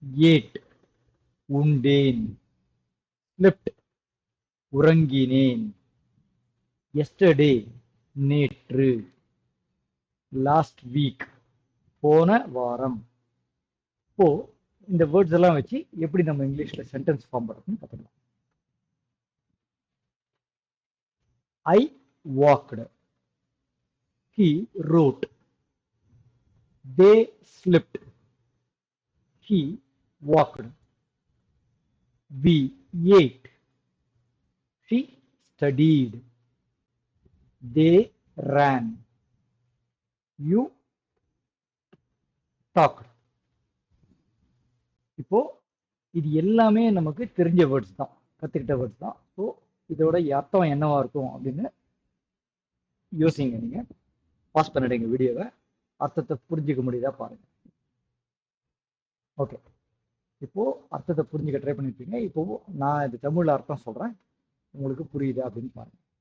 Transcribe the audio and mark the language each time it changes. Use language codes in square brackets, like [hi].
[ta] Add உண்டேன், slipped உறங்கினேன், yesterday நேற்று, last week போன வாரம். இப்போ இந்த வேர்ட்ஸ் எல்லாம் வச்சு எப்படி நம்ம இங்கிலீஷ்ல சென்டென்ஸ் ஃபார்ம் பண்ணுறதுன்னு பார்த்துக்கலாம். [en] I walked, he wrote, they slipped, he walked, we ate, she studied, they ran, you talked. [ta] இப்போ இது எல்லாமே நமக்கு தெரிஞ்ச வேர்ட்ஸ் தான், கத்துக்கிட்ட வேர்ட்ஸ் தான். ஸோ இதோட அர்த்தம் என்னவா இருக்கும் அப்படின்னு யோசிங்க. நீங்க பாஸ் பண்ணிடுங்க வீடியோவை, அர்த்தத்தை புரிஞ்சுக்க முடியுதா பாருங்க. ஓகே, இப்போ அர்த்தத்தை புரிஞ்சுக்க ட்ரை பண்ணிருப்பீங்க. இப்போ நான் இது தமிழ்ல அர்த்தம் சொல்றேன், உங்களுக்கு புரியுதா அப்படின்னு பாருங்க.